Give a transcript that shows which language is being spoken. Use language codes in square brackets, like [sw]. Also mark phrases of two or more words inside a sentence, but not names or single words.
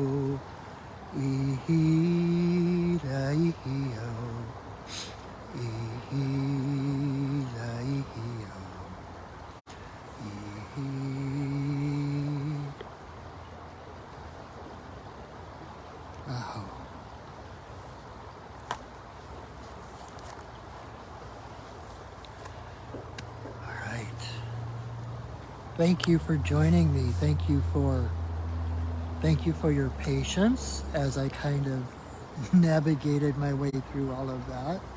[en] Ihi la ihi ho. Ihi la ihi ho. Ihi. Aho. All right. Thank you for joining me. Thank you for your patience as I kind of navigated my way through all of that.